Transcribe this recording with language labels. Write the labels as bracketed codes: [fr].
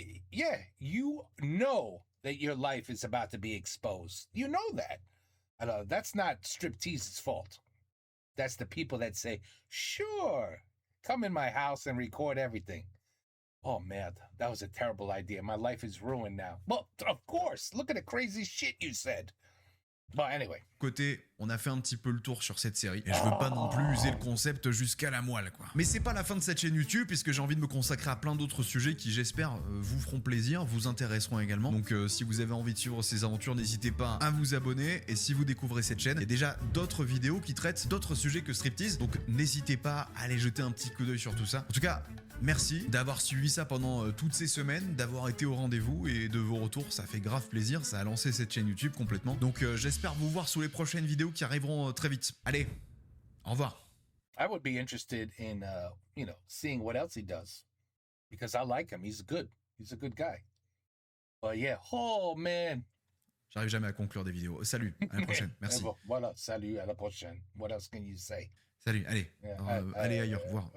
[en] Yeah, you know that your life is about to be exposed. You know that. Alors, that's not Striptease's fault. That's the people that say, sure, come in my house and record everything. Oh, man, that was a terrible idea. My life is ruined now. Well, of course. Look at the crazy shit you said. But anyway. [fr] Côté, on a fait un petit peu le tour sur cette série et je veux pas non plus user le concept jusqu'à la moelle, quoi. Mais c'est pas la fin de cette chaîne YouTube puisque j'ai envie de me consacrer à plein d'autres sujets qui, j'espère, vous feront plaisir, vous intéresseront également. Donc si vous avez envie de suivre ces aventures, n'hésitez pas à vous abonner. Et si vous découvrez cette chaîne, il y a déjà d'autres vidéos qui traitent d'autres sujets que striptease. Donc n'hésitez pas à aller jeter un petit coup d'œil sur tout ça. En tout cas, merci d'avoir suivi ça pendant toutes ces semaines, d'avoir été au rendez-vous et de vos retours, ça fait grave plaisir, ça a lancé cette chaîne YouTube complètement. Donc j'espère vous voir sous les prochaines vidéos qui arriveront très vite. Allez, au revoir. [en] I would be interested in, seeing what else he does. Because I like him, he's good. He's a good guy. But yeah, oh man. [fr] J'arrive jamais à conclure des vidéos. Salut, à la prochaine, merci. Bon, voilà, salut, à la prochaine. [en] What else can you say? [fr] Salut, allez, allez ailleurs, voir.